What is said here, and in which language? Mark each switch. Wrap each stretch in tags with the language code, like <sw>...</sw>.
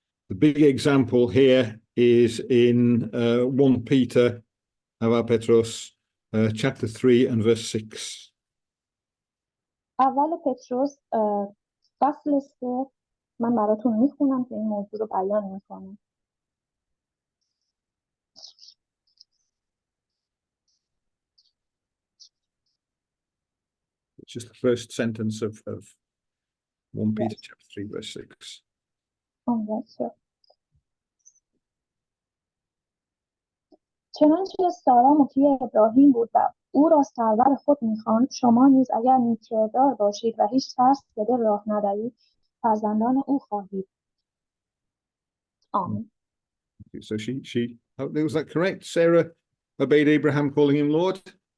<en>The big example here is in 1 Peter, Petros, chapter 3 and verse 6.</en> <fa>اول پتروس فصل 3 من براتون میخونم که این موضوع رو بیان میکنم.</fa> <en>It's just the first sentence of 1 Peter chapter 3 verse 6.</en> <fa>چنانچه سارا مطیع ابراهیم بود و او را سرور خود می‌خواند، شما نیز اگر نیک‌کردار باشید و هیچ ترس به دل راه ندهید فرزندان او خواهید. آمین.</fa> <en>So was that correct? Sarah obeyed Abraham calling him Lord?</en>